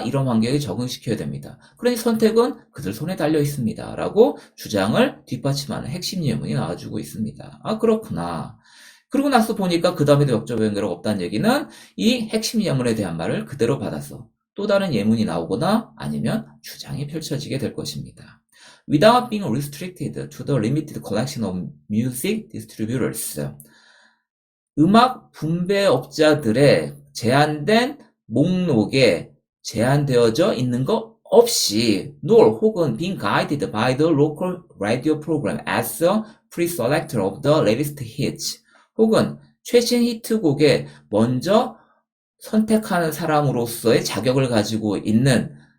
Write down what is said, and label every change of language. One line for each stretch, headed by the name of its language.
Korean: 이런 환경에 적응시켜야 됩니다. 그러니 선택은 그들 손에 달려 있습니다. 라고 주장을 뒷받침하는 핵심 예문이 나와주고 있습니다. 아, 그렇구나. 그러고 나서 보니까 그 다음에도 역적 연결가 없다는 얘기는 이 핵심 예문에 대한 말을 그대로 받아서 또 다른 예문이 나오거나 아니면 주장이 펼쳐지게 될 것입니다.
English: Without being restricted to the limited collection of music distributors.
Korean: 음악 분배업자들의 제한된 목록에 제한되어져 있는 것 없이
English: nor
Korean: 혹은
English: being guided by the local radio program as a pre-selector of the latest hits
Korean: 혹은 최신 히트곡에 먼저 선택하는 사람으로서의 자격을 가지고 있는